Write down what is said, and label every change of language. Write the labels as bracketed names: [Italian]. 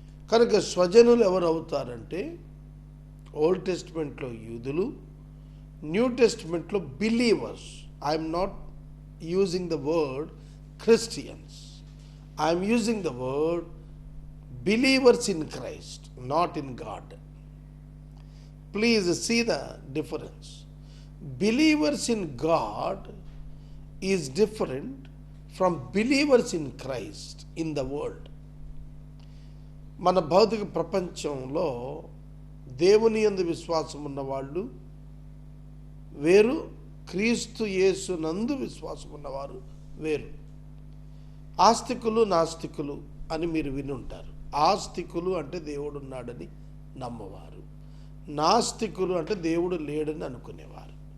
[Telugu] కనుక స్వజనులు ఎవరు అవుతారంటే ఓల్డ్ టెస్టిమెంట్లో యూదులు, new టెస్టిమెంట్లో believers. [English] I'm not using the word Christians, I'm using the word believers in Christ, not in God. Please see the difference. Believers in God is different from believers in Christ in the world. [Telugu] మన భౌతిక ప్రపంచంలో దేవుని యందు విశ్వాసం ఉన్న వాళ్ళు వేరు, క్రీస్తు యేసు నందు విశ్వాసం ఉన్నవారు వేరు. ఆస్తికులు నాస్తికులు అని మీరు విని ఉంటారు. ఆస్తికులు అంటే దేవుడు ఉన్నాడని నమ్మవారు, నాస్తికులు అంటే దేవుడు లేడని అనుకునేవారు.